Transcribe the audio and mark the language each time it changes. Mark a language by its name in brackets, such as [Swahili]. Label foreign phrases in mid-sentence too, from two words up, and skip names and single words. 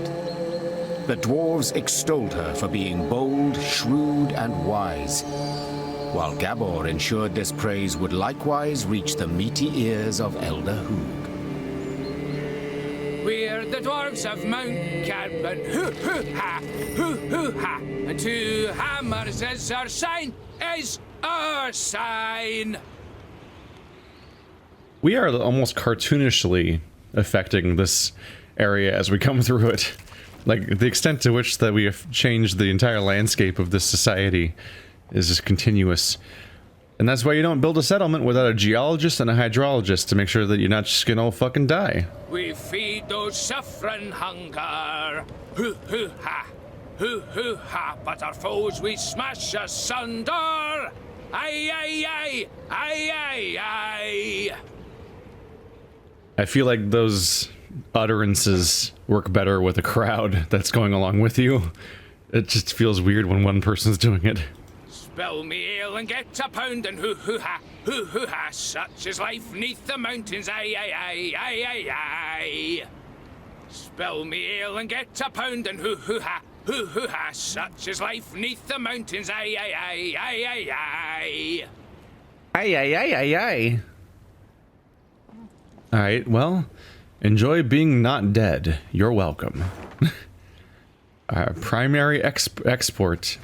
[English] The dwarves extolled her for being bold, shrewd, and wise, while Gabor ensured this praise would likewise reach the meaty ears of Elder Hoog. We're the dwarves of Mount Carbon. Hoo-hoo-ha, hoo-hoo-ha. And 2 hammers is our sign, is our sign. We are almost cartoonishly affecting this area as we come through it. Like, the extent to which that we have changed the entire landscape of this society is just continuous. And that's why you don't build a settlement without a geologist and a hydrologist to make sure that you're not just gonna all fucking die. We feed those suffering hunger. Hoo-hoo-ha, hoo-hoo-ha. But our foes we smash asunder. Aye, aye, aye, aye, aye, aye. I feel like those utterances work better with a crowd that's going along with you. It just feels weird when one person's doing it. Spill me ale and get a pound and hoo-hoo-ha, hoo-hoo-ha. Such is life neath the mountains, aye, aye, aye, aye, aye, aye. Spill me ale and get a pound and hoo-hoo-ha, hoo-hoo-ha. Such is life neath the mountains, aye, aye, aye, aye, aye, aye. Aye, aye, aye, aye, aye. Alright, well, enjoy being not dead. You're welcome. Primary export.